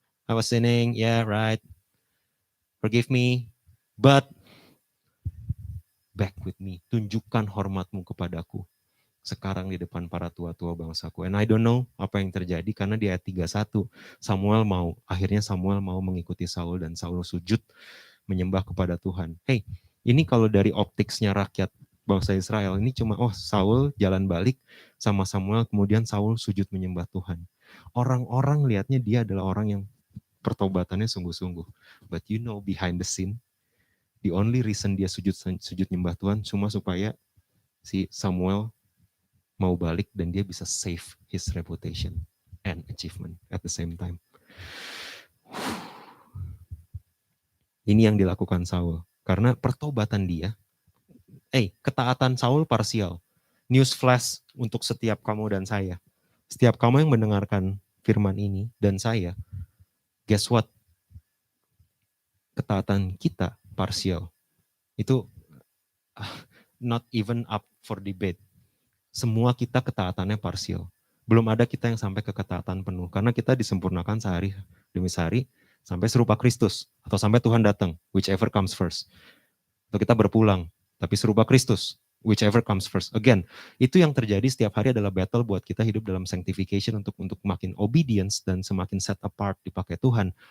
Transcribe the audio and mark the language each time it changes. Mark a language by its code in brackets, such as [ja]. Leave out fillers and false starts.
[en] I was sinning, yeah, right. Forgive me, but back with me. [id] Tunjukkan hormatmu kepadaku. Sekarang di depan para tua-tua bangsaku. [en] And I don't know [id] apa yang terjadi, karena di ayat 31, akhirnya Samuel mau mengikuti Saul, dan Saul sujud menyembah kepada Tuhan. Hey, ini kalau dari optiksnya rakyat bangsa Israel, ini cuma Saul jalan balik, sama Samuel, kemudian Saul sujud menyembah Tuhan. Orang-orang lihatnya dia adalah orang yang pertobatannya sungguh-sungguh. [en] But you know behind the scene, the only reason [id] dia sujud nyembah Tuhan cuma supaya si Samuel mau balik dan dia bisa [en] save his reputation and achievement at the same time. [id] Ini yang dilakukan Saul. Karena pertobatan dia, ketaatan Saul parsial. [en] News flash [id] untuk setiap kamu dan saya. Setiap kamu yang mendengarkan firman ini dan saya, [en] guess what? [id] Ketaatan kita parsial. [en] Itu not even up for debate. [id] Semua kita ketaatannya parsial. Belum ada kita yang sampai ke ketaatan penuh. Karena kita disempurnakan sehari demi sehari sampai serupa Kristus. Atau sampai Tuhan datang, [en] whichever comes first. [id] Atau kita berpulang, tapi serupa Kristus, whichever comes first. Again, itu yang terjadi setiap hari adalah battle buat kita hidup dalam sanctification untuk makin obedience dan semakin [en] set apart [id] dipakai Tuhan.